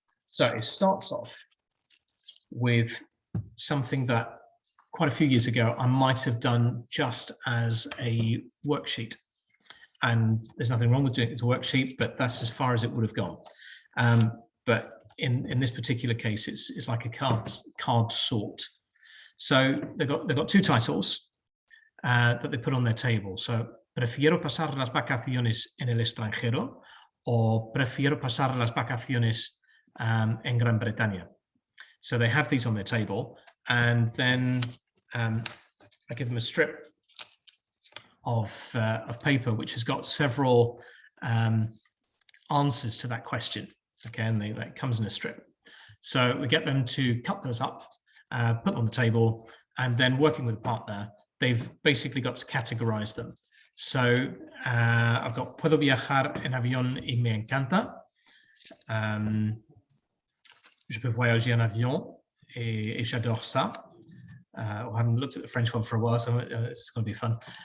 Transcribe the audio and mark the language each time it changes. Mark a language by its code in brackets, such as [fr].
[en] So it starts off with something that quite a few years ago I might have done just as a worksheet. And there's nothing wrong with doing it as a worksheet, but that's as far as it would have gone. But in this particular case, it's like a card sort. So they've got two titles that they put on their table. [es] So prefiero pasar las vacaciones en el extranjero, o prefiero pasar las vacaciones en Gran Bretaña. [en] So they have these on their table, and then I give them a strip of paper which has got several answers to that question. Okay, and that comes in a strip. So we get them to cut those up, put them on the table, and then working with a partner, they've basically got to categorize them. So I've got [es] puedo viajar en avión y me encanta. [fr] Je peux voyager en avion et j'adore ça. [en] I haven't looked at the French one for a while, so it's going to be fun.